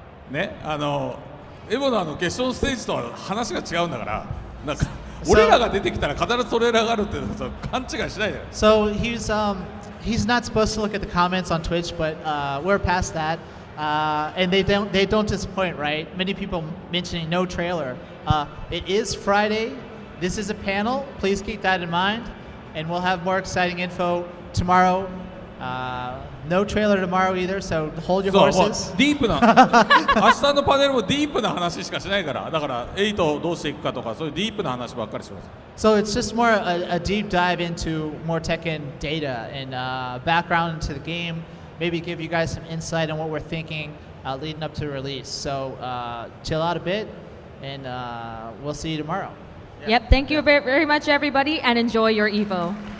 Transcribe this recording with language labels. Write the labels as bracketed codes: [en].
[ja] ね、エボの決勝ステージとは話が違うんだから、なんか俺らが出てきたら必ずトレーラーがあるって勘違いしないで。 [en] So he's not supposed to look at the comments on Twitch, but we're past that. And they don't disappoint, right? Many people mentioning no trailer. It is Friday. This is a panel. Please keep that in mind. And we'll have more exciting info tomorrow. No trailer tomorrow either, so hold your horses. [ja] ディープな明日のパネルもディープな話しかしないから、だから8をどうしていくかとかそういうディープな話ばっかりします。 [en] So it's just more a deep dive into more Tekken data and background into the game. Maybe give you guys some insight on what we're thinking leading up to release. So chill out a bit, and we'll see you tomorrow. Yep, thank you very much, everybody, and enjoy your EVO.